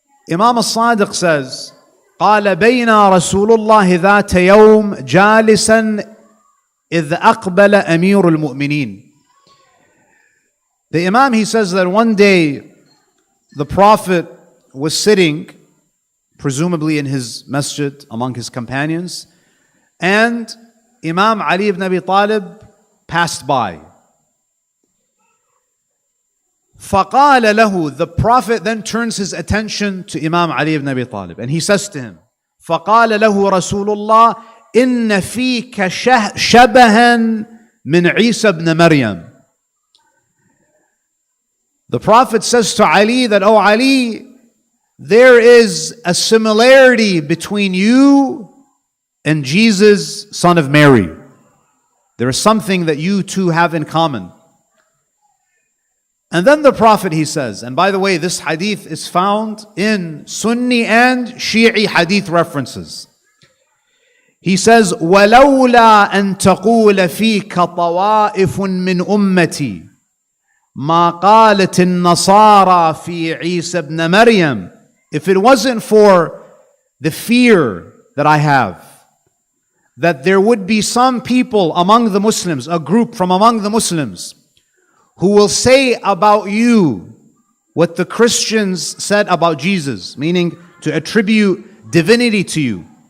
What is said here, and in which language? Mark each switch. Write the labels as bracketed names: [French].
[English] Imam As-Sadiq says, [Arabic] قال بينا رسول الله ذات يوم جالسا إذ أقبل أمير المؤمنين. [English] The Imam, he says that one day the Prophet was sitting, presumably in his masjid among his companions, and Imam Ali ibn Abi Talib passed by. [Arabic] فَقَالَ لَهُ, [English] the Prophet then turns his attention to Imam Ali ibn Abi Talib, and he says to him, [Arabic] فَقَالَ لَهُ رَسُولُ اللَّهِ إِنَّ فِيكَ شَبَهًا مِنْ عِيسَى [English] ibn Maryam. The Prophet says to Ali that, "Oh Ali, there is a similarity between you and Jesus, son of Mary. There is something that you two have in common." And then the Prophet, he says, and by the way, this hadith is found in Sunni and Shi'i hadith references. He says, [Arabic] وَلَوْلَا أَن تَقُولَ فِيكَ طَوَائِفٌ مِّنْ أُمَّتِي مَا قَالَتِ النَّصَارَى فِي عِيسَى ابْنَ مَرْيَمَ. [English] If it wasn't for the fear that I have, that there would be some people among the Muslims, a group from among the Muslims, who will say about you what the Christians said about Jesus, meaning to attribute divinity to you.